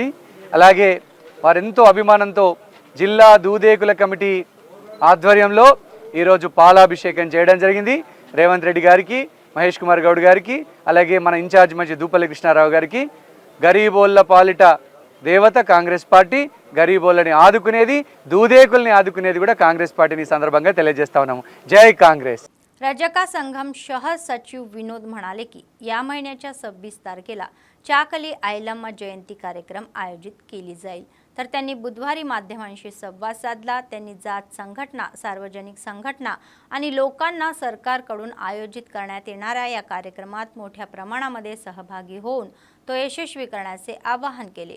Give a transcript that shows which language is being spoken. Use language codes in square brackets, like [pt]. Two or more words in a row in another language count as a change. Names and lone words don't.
[te] అలాగే వారెంతో అభిమానంతో జిల్లా దూదేకుల కమిటీ ఆధ్వర్యంలో ఈరోజు పాలాభిషేకం చేయడం జరిగింది. రేవంత్ రెడ్డి గారికి, మహేష్ కుమార్ గౌడ్ గారికి, అలాగే మన ఇన్ఛార్జ్ మంత్రి దూపల్లి కృష్ణారావు గారికి. గరీబోళ్ళ పాలిట దేవత కాంగ్రెస్ పార్టీ, గరీబోళ్ళని ఆదుకునేది, దూదేకుల్ని ఆదుకునేది కూడా కాంగ్రెస్ పార్టీని సందర్భంగా తెలియజేస్తా ఉన్నాము. [mr] जय काँग्रेस. रजका संघम शहर सचिव विनोद म्हणाले की या महिन्याच्या 26 तारखेला चाकली आयलम्मा जयंती कार्यक्रम आयोजित केली जाईल. तर त्यांनी बुधवारी माध्यमांशी संवाद साधला. त्यांनी जात संघटना, सार्वजनिक संघटना आणि लोकांना सरकारकडून आयोजित करण्यात येणाऱ्या या कार्यक्रमात मोठ्या प्रमाणामध्ये सहभागी होऊन तो यशस्वी करण्याचे आवाहन केले.